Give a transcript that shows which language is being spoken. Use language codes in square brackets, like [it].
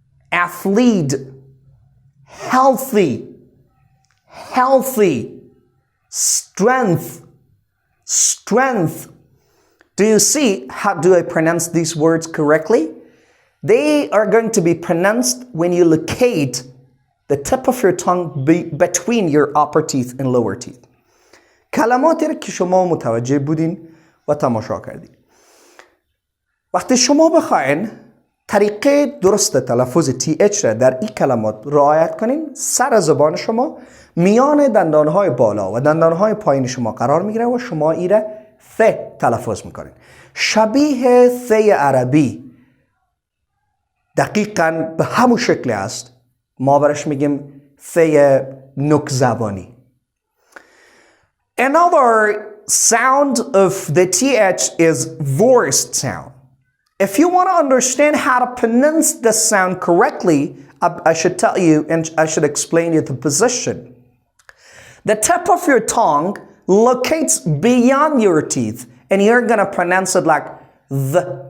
[en] athlete, healthy, healthy, strength, strength. Do you see how do I pronounce these words correctly? They are going to be pronounced when you locate the tip of your tongue between your upper teeth and lower teeth. [fa] کلماتی را که شما متوجه بودین و تماشا کردین. وقتی شما بخواین طریقه درست تلفظ TH را در این کلمات رعایت کنین، سر زبان شما میان دندانهای بالا و دندانهای پایین شما قرار میگیره و شما ای را ث تلفظ میکنین. شبیه ث عربی دقیقاً به همون شکل است. ما برش میگیم فی نوک زبانی. [en] Another sound of the TH is voiced sound. If you want to understand how to pronounce the sound correctly, I should tell you and I should explain you the position. The tip of your tongue locates beyond your teeth, and you're going to pronounce it like the.